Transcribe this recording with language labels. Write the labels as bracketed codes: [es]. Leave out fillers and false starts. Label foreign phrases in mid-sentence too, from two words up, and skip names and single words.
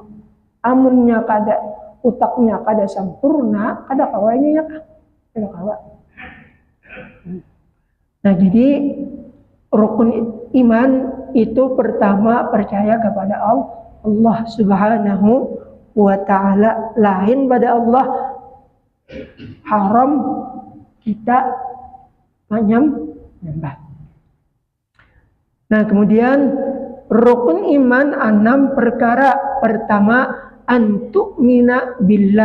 [bjn] Amunnya kada utaknya kada sempurna, kada kawanya, ya kah? Kada kawa. Nah, jadi rukun iman itu pertama percaya kepada Allah [ar] سبحانه وتعالى. [id] Lain pada Allah, haram kita menyembah. Nah, kemudian rukun iman 6 perkara. [ar] Pertama, أن تؤمن بالله.